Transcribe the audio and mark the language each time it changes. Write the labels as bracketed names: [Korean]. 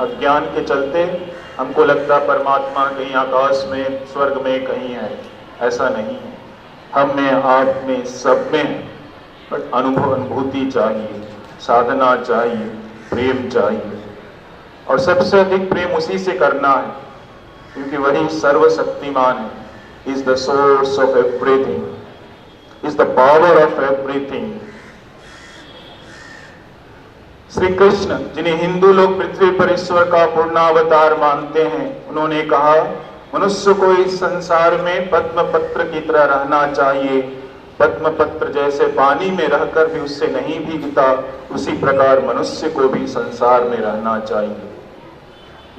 [Hindi] अज्ञान के चलते हमको लगता परमात्मा कहीं आकाश में, स्वर्ग में कहीं है। ऐसा नहीं है, हम में, आप में, सब में है। बट अनुभूति चाहिए, साधना चाहिए, प्रेम चाहिए, और सबसे अधिक प्रेम उसी से करना है, क्योंकि वही सर्वशक्तिमान है। [English] Is the source of everything, is the power of everything. [Hindi] Shri Krishna, जिन्हें हिंदू लोग पृथ्वी पर ईश्वर का पूर्णावतार मानते हैं, उन्होंने कहा, मनुष्य को इस संसार में पद्म पत्र की तरह रहना चाहिए। पद्म पत्र जैसे पानी में रहकर भी उससे नहीं भीगता, उसी प्रकार मनुष्य को भी संसार में रहना चाहिए।